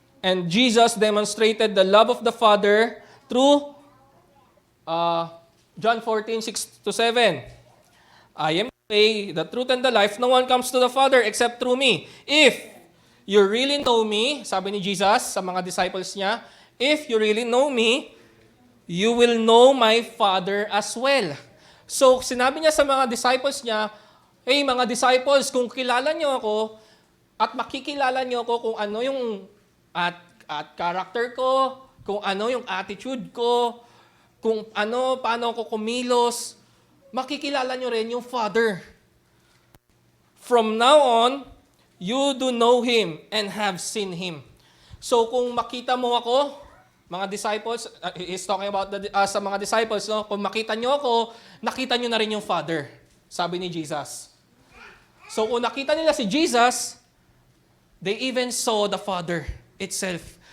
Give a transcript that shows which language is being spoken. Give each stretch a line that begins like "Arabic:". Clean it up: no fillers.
English: And Jesus demonstrated the love of the Father through John 14:6-7. "I am the way, the truth, and the life. No one comes to the Father except through me. If you really know me,"
Filipino: sabi ni Jesus sa mga disciples niya,
English: "if you really know me, you will know my Father as well."
Filipino: So, sinabi niya sa mga disciples niya, "Hey, mga disciples, kung kilala niyo ako, at makikilala niyo ako kung ano yung at character ko, kung ano yung attitude ko, kung ano, paano ako kumilos, makikilala nyo rin yung Father.
English: From now on, you do know Him and have seen Him."
Filipino: So kung makita mo ako, mga disciples,
English: he's talking about
Filipino: sa mga disciples, no? Kung makita nyo ako, nakita nyo na rin yung Father, sabi ni Jesus. So kung nakita nila si Jesus,
English: they even saw the Father itself.